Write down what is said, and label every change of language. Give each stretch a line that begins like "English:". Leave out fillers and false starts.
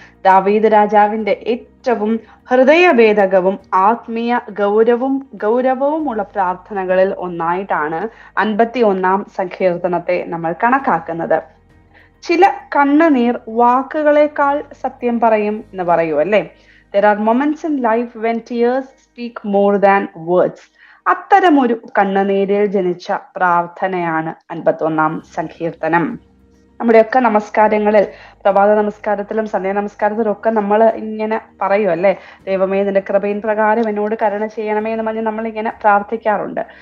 Malayalam: ദാവീദ് രാജാവിന്റെ ഏറ്റവും ഹൃദയഭേദകവും ആത്മീയ ഗൗരവവുമുള്ള പ്രാർത്ഥനകളിൽ ഒന്നായിട്ടാണ് 51-ാം സങ്കീർത്തനത്തെ നമ്മൾ കണക്കാക്കുന്നത്. ചില കണ്ണുനീർ വാക്കുകളെക്കാൾ സത്യം പറയും എന്ന് പറയൂ, അല്ലെ?
English: There are moments in life when tears speak more than words.
Malayalam: അത്തരമൊരു കണ്ണുനീരിൽ ജനിച്ച പ്രാർത്ഥനയാണ് 51-ാം സങ്കീർത്തനം. നമ്മുടെയൊക്കെ നമസ്കാരങ്ങളിൽ, പ്രഭാത നമസ്കാരത്തിലും സന്ധ്യാ നമസ്കാരത്തിലും ഒക്കെ നമ്മൾ ഇങ്ങനെ പറയും, അല്ലെ? ദൈവമേ നിന്റെ കൃപയിൻ പ്രകാരം എന്നോട് കരുണ ചെയ്യണമേ എന്ന് പറഞ്ഞ് നമ്മൾ ഇങ്ങനെ പ്രാർത്ഥിക്കാറുണ്ട്.